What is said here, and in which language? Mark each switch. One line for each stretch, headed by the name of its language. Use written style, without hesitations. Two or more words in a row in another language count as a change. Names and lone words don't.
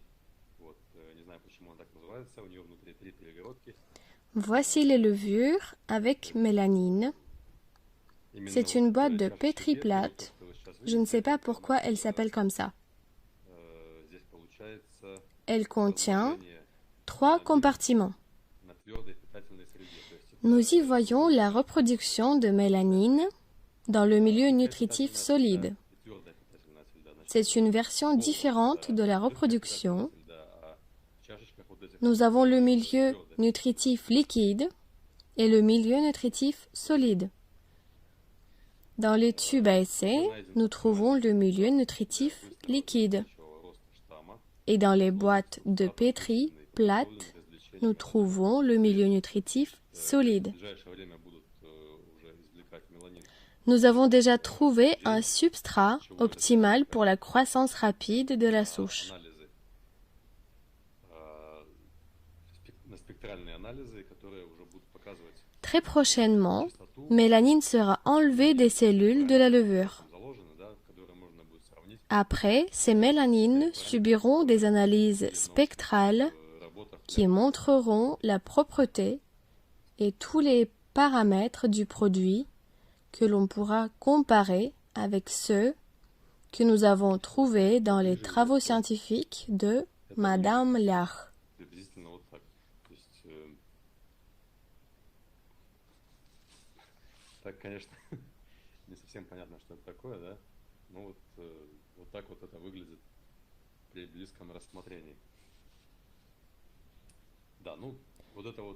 Russian: Вот, не знаю, почему она так называется, у нее внутри 3 перегородки.
French: Voici les levures avec mélanine.
Russian: Именно
French: C'est
Russian: вот
French: une boîte de
Russian: чашечка
French: Petri
Russian: Петри,
French: plate.
Russian: вот то, что вы сейчас
French: Je ne
Russian: видите,
French: sais pas pourquoi elle s'appelle comme ça.
Russian: здесь получается
French: Elle contient
Russian: разложение
French: 3 compartiments.
Russian: на твердой питательной среде. То есть это
French: Nous y voyons la reproduction de mélanine dans le milieu nutritif solide.
Russian: и твердая питательная среда. Значит,
French: C'est une version différente de la reproduction.
Russian: среда, а в чашечках вот этих
French: Nous avons le milieu nutritif liquide et le milieu nutritif solide. Dans les tubes à essai, nous trouvons le milieu nutritif liquide.
Russian: большого роста штамма,
French: Et dans les boîtes de Petri plates,
Russian: для извлечения.
French: nous trouvons le milieu nutritif solide.
Russian: В ближайшее время будут уже извлекать меланин.
French: Nous avons déjà trouvé un substrat optimal pour la croissance rapide de la souche.
Russian: Анализы, на спектральные анализы, которые уже будут показывать
French: Très prochainement,
Russian: частоту,
French: mélanine sera enlevée des cellules de la levure.
Russian: там заложены, да, которые можно будет сравнить
French: Après, ces mélanines subiront des analyses spectrales
Russian: в работах
French: qui montreront la propreté et tous les paramètres du produit que l'on pourra comparer avec ceux que nous avons trouvés dans les travaux scientifiques de Madame Lach.
Russian: приблизительно вот так. То есть, так, конечно, не совсем понятно, что это такое, да? Ну вот, вот так вот это выглядит при близком рассмотрении. Да, ну, вот это вот